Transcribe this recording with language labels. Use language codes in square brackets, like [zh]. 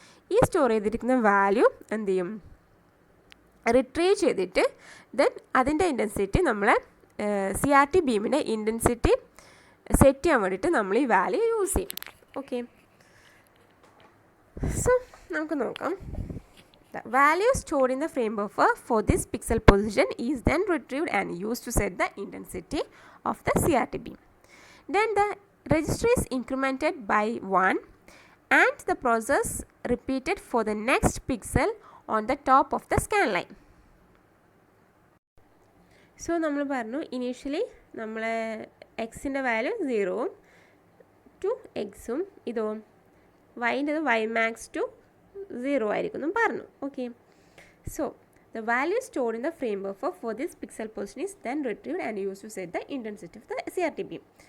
[ml] ഈ സ്റ്റോർ ചെയ്തിരിക്കുന്ന വാല്യൂ എന്ത് ചെയ്യും, റിട്രീവ് ചെയ്തിട്ട് ദെൻ അതിൻ്റെ ഇൻറ്റൻസിറ്റി നമ്മളെ CRT ബീമിൻ്റെ ഇൻറ്റൻസിറ്റി സെറ്റ് ചെയ്യാൻ വേണ്ടിയിട്ട് നമ്മൾ ഈ വാല്യൂ യൂസ് ചെയ്യും. ഓക്കെ, സോ നമുക്ക് നോക്കാം. [en] The value stored in the frame buffer for this pixel position is then retrieved and used to set the intensity of the CRT beam. Then the register is incremented by 1 and the process repeated for the next pixel on the top of the scan line. [ml] So നമ്മൾ പറഞ്ഞു initially നമ്മളെ എക്സിൻ്റെ value 0ഉം to എക്സും ഇതോ വൈൻ്റെത് Y max to 0 ആയിരിക്കും എന്നും പറഞ്ഞു. [en] Okay, so the value stored in the frame buffer for this pixel position is then retrieved and use to set the intensity of the CRT beam.